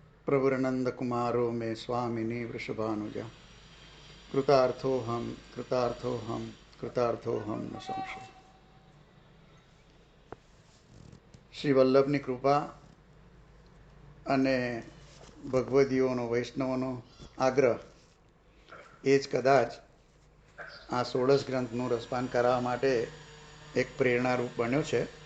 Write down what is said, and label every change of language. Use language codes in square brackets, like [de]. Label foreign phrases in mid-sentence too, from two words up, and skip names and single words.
[sa] प्रभुरनंद कुमारो में स्वामिनी वृषभानुजा कृतार्थोहम कृतार्थोहम कृतार्थोहम न संशय। [gu] શ્રી વલ્લભની કૃપા અને ભગવદીઓનો વૈષ્ણવનો આગ્રહ એ જ કદાચ આ 16 ગ્રંથનું રસપાન કરાવવા માટે એક પ્રેરણારૂપ બન્યો છે.